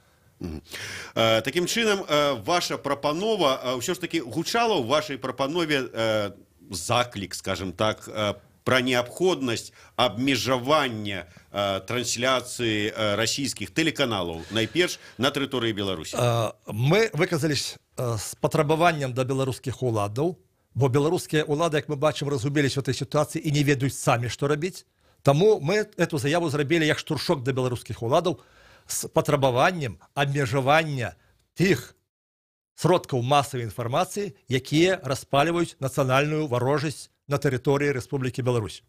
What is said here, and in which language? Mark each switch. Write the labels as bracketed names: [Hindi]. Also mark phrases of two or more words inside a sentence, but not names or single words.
[Belarusian] Такім чынам, ваша прапанова, ўсё ж такі гучала ў вашай прапанове заклік, скажем так, пра неабходнасць абмежавання трансляцыі расійскіх тэлеканалаў, найперш на тэрыторыі Беларусі. Мы выказались з патрабаваннем да беларускіх уладаў, бо беларускія улады, як мы бачым, [Russian] разгубились в этой ситуации [Belarusian] и не ведаюць самі, што рабіць. Таму мы эту заяву зрабілі як штуршок да беларускіх уладаў з патрабаваннем абмежавання тых сродкаў масавай інфармацыі, якія распальваюць нацыянальную варожасць на тэрыторыі Рэспублікі Беларусь.